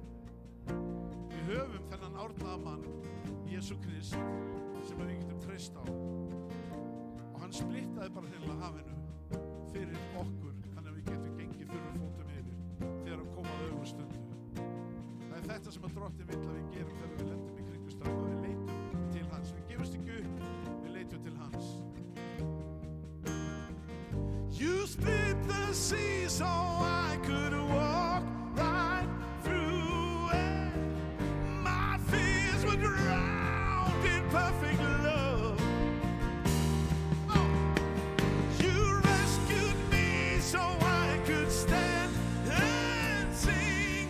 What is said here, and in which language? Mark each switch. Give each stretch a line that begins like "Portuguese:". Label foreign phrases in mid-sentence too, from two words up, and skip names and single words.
Icelandic: Við höfum þennan árnaða mann, Jesú Krist, sem við getum treyst á og hann splittaði bara hreinlega hafinu fyrir okkur þannig að við getum gengið þurrum fótum yfir þegar hann kom að öðru stundu. Það er þetta sem að Drottinn vill að við gerum þegar við lendum í kringustæðum, að við leitum til hans. Við gefumst ekki upp, við leitum til hans.
English: You split the sea so I could walk right through it. My fears were drowned in perfect love. You rescued me so I could stand and sing.